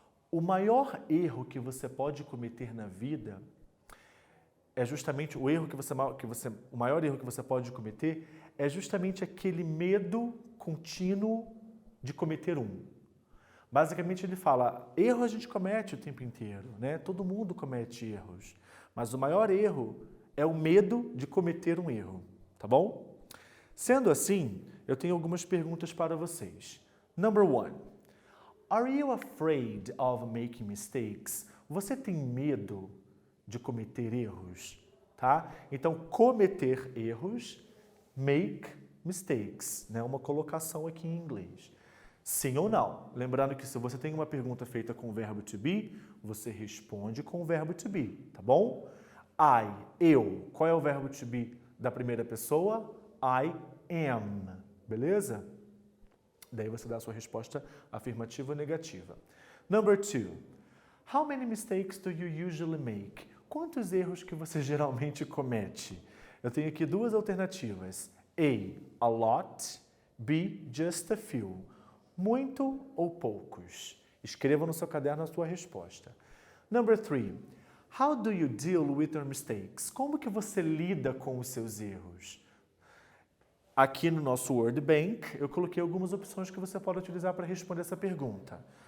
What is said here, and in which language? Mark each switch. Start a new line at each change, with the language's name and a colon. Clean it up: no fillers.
Portuguese: O maior erro que você pode cometer na vida é justamente o maior erro que você pode cometer é justamente aquele medo contínuo de cometer um. Basicamente ele fala, erro a gente comete o tempo inteiro, né? Todo mundo comete erros, mas o maior erro é o medo de cometer um erro, tá bom? Sendo assim, eu tenho algumas perguntas para vocês.
English: Number one. Are you afraid of making mistakes?
Portuguese: Você tem medo de cometer erros? Tá? Então, cometer erros,
English: make mistakes,
Portuguese: né? Uma colocação aqui em inglês. Sim ou não? Lembrando que se você tem uma pergunta feita com o verbo to be, você responde com o verbo to be, tá bom? Eu. Qual é o verbo to be da primeira pessoa?
English: I am.
Portuguese: Beleza? Daí você dá a sua resposta afirmativa ou negativa.
English: Number two. How many mistakes do you usually make?
Portuguese: Quantos erros que você geralmente comete? Eu tenho aqui duas alternativas.
English: A lot. B, just a few.
Portuguese: Muito ou poucos? Escreva no seu caderno a sua resposta.
English: Number three. How do you deal with your mistakes?
Portuguese: Como que você lida com os seus erros? Aqui no nosso Word Bank, eu coloquei algumas opções que você pode utilizar para responder essa pergunta.